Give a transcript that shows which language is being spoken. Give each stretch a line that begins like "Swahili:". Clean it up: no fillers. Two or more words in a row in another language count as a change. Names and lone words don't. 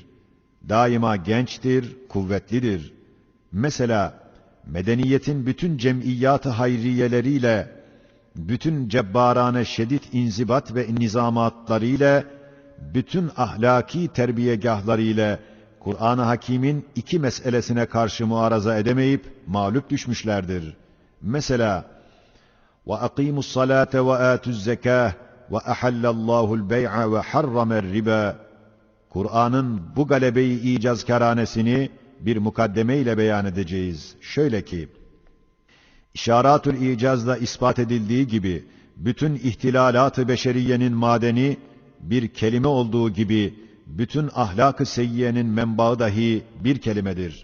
Turkish: Daima gençtir, kuvvetlidir. Mesela medeniyetin bütün cem'iyyat-ı hayriyeleriyle, bütün cebbarane şedid inzibat ve nizamatlarıyla, bütün ahlaki terbiyegahlarıyla Kur'an-ı Hakîm'in 2 meselesine karşı muaraza edemeyip mağlup düşmüşlerdir. Mesela
Arabic: وَاَقِيمُوا الصَّلَاةَ وَآتُوا الزَّكَاةَ وَاَحَلَّ اللّٰهُ الْبَيْعَ وَحَرَّمَ الرِّبَا.
Turkish: Kur'an'ın bu galebeyi icazkâranesini bir mukaddeme ile beyan edeceğiz. Şöyle ki, İşaratül İcaz'da ispat edildiği gibi, bütün ihtilalat-ı beşeriyenin madeni, bir kelime olduğu gibi, bütün ahlak-ı seyyiyenin menbaı dahi bir kelimedir.